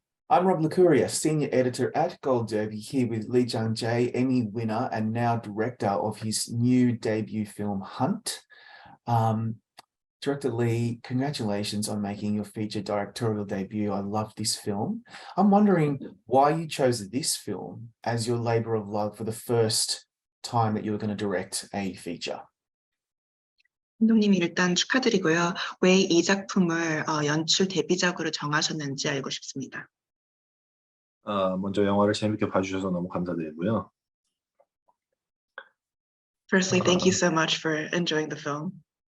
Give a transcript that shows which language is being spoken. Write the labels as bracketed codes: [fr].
[en] I'm Rob Lucuria, Senior Editor at Gold Derby, here with Lee Jung Jae, Emmy winner and now director of his new debut film, Hunt. Um, Director Lee, congratulations on making your feature directorial debut. I love this film. I'm wondering why you chose this film as your labor of love for the first time that you were going to direct a feature. [ko] 감독님 일단 축하드리고요. 왜 이 작품을 연출 데뷔작으로 정하셨는지 알고 싶습니다. 먼저 영화를 재밌게 봐주셔서 너무 감사드리고요. [en] Firstly, thank you so much for enjoying the film.